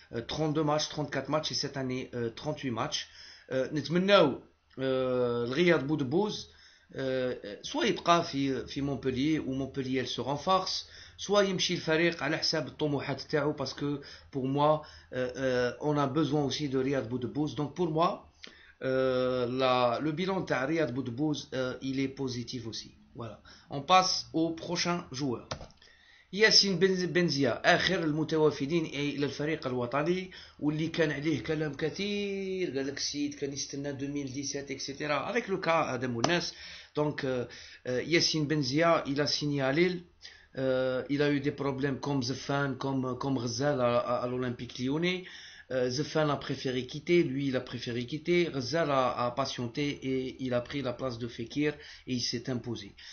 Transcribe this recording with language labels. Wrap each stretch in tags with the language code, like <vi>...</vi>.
<fr>32 matchs, 34 matchs et cette année 38 matchs.</fr> <ar>نتمناو الغياض بودبوز</ar> <fr>soit</fr> <ar>يبقى في مونبلييه و مونبلييه</ar> <fr>se renforce, soit</fr> <ar>يمشي الفريق على حساب الطموحات تاعو,</ar> <fr>parce que pour moi on a besoin aussi de Riyad Boudebouz. Donc pour moi le bilan de Riyad Boudebouz il est positif aussi. Voilà. On passe au prochain joueur.</fr> <ar>ياسين بنزيا, آخر المتوافدين إلى الفريق الوطني واللي كان عليه كلام كثير. قال لك السيد كان يستنى 2017 etc.</ar> <fr>Avec le cas Adam Ounas. Donc Yassine Benzia, il a signé à Lille. Il a eu des problèmes comme Zefan, comme Ghazal à l'Olympique Lyonnais. Zefan a préféré quitter, lui il a préféré quitter. Ghazal a patienté et il a pris la place de Fekir et il s'est imposé.</fr>